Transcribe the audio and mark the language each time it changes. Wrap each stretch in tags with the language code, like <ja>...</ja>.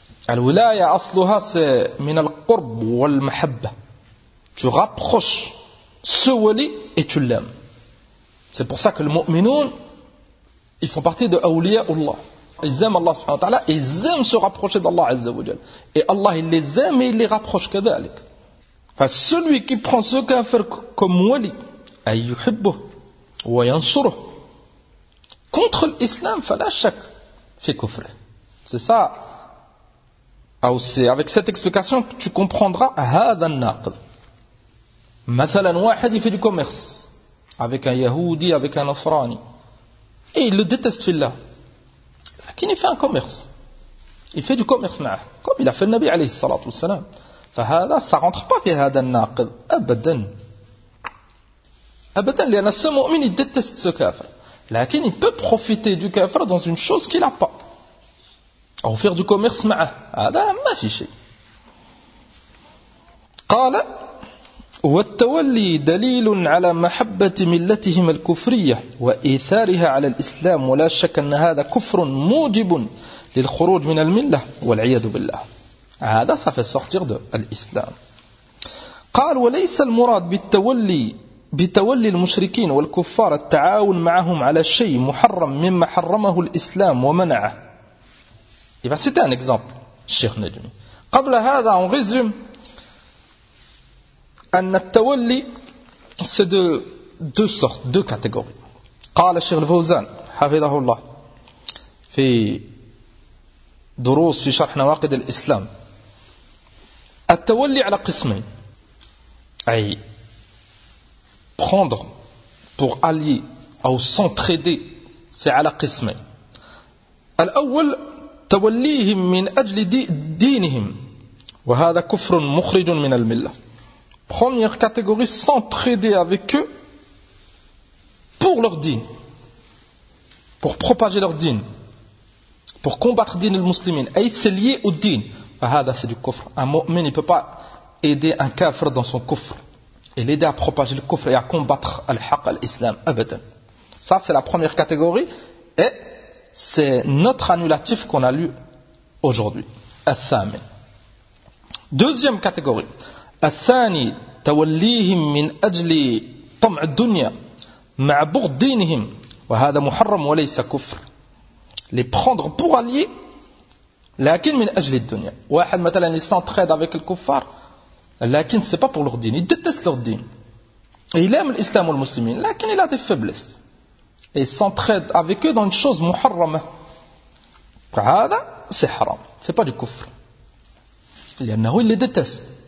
<ar>الولاية أصلها من القرب والمحبة.</ar> <fr>Tu rapproches ce wali et tu l'aimes. C'est pour ça que les mu'minoun, ils font partie de Awliya Allah. Ils aiment Allah subhanahu wa ta'ala, ils aiment se rapprocher d'Allah Azza wa Jal. Et Allah, il les aime et il les rapproche</fr> <ar>كذلك.</ar> <fr>Enfin, celui qui prend ce kafir comme wali,</fr> <ar>أيحبه وينصره</ar> <fr>contre l'islam,</fr> <ar>فلا شك في كفره.</ar> <fr>C'est ça. أو avec cette explication tu comprendras</fr> <ar>هذا الناقض. مثلا واحد يفي دي كوميرس</ar> <fr>avec un يهودي avec un نصراني et il le déteste</fr> <ar>في الله لكن يفي</ar> <fr>un commerce il fait du commerce</fr> <ar>معه</ar> <fr>comme il a fait le</fr> <ar>نبي عليه الصلاة والسلام فهذا</ar> <fr>ça rentre pas</fr> <ar>في هذا الناقض أبدا لأن</ar> <fr>ce مؤمن il déteste ce</fr> <ar>كافر لكن</ar> <fr>il peut profiter du كافر dans une chose qu'il a pas.</fr> <ar>أو</ar> <fr>faire du commerce</fr> <ar>معه هذا ما في شيء. قال والتولي دليل على محبة ملتهم الكفرية وإثارها على الإسلام ولا شك أن هذا كفر موجب للخروج من الملة والعياذ بالله. هذا صافي</ar> <fr>sortir de</fr> <ar>الإسلام. قال وليس المراد بتولي المشركين والكفار التعاون معهم على شيء محرم مما حرمه الإسلام ومنعه.</ar> <fr>Il va citer un exemple, Cheikh Najmi.</fr> <ar>قبل هذا,</ar> <fr>on résume</fr> <ar>أن التولي</ar> <fr>c'est de deux sortes, deux catégories.</fr> <ar>قال Cheikh Al-Fawzan, حفظه الله في دروس في شرح نواقض الإسلام. التولي على قسمين.</ar> <fr>أي prendre pour allier أو s'entraider c'est</fr> <ar>على قسمين. الأول توليهم من أجل دينهم وهذا كفر مخرج من الملة.</ar> <fr>Première catégorie, s'entraider avec eux pour leur dîn, pour propager leur dîn, pour combattre dîn</fr> <ar>المسلمين.</ar> <fr>أي c'est lié au dîn.</fr> <ar>فهذا</ar> <fr>c'est du كفر. Un mu'min ne peut pas aider un kafir dans son كفر et l'aider à propager le كفر et à combattre</fr> <ar>الحق الإسلام أبدا.</ar> <fr>Ça c'est la première catégorie et c'est notre annulatif qu'on a lu aujourd'hui.</fr> <ar>الثامن.</ar> <fr>Deuxième catégorie.</fr> <ar>الثاني توليهم من أجل طمع الدنيا مع بغض دينهم وهذا محرم وليس كفر.</ar> <fr>Les prendre pour allier</fr> <ar>لكن من أجل الدنيا. واحد مثلا</ar> <fr>il s'entraide avec le kuffar</fr> <ar>لكن</ar> <fr>c'est pas pour leur dîn. Il déteste leur dîn. Il aime l'islam ou le muslimin</fr> <ar>لكن</ar> <fr>il a des faiblesses. Et s'entraide avec eux dans une chose muharrama. Hada, c'est haram. C'est pas du kufr. Il les déteste.</fr>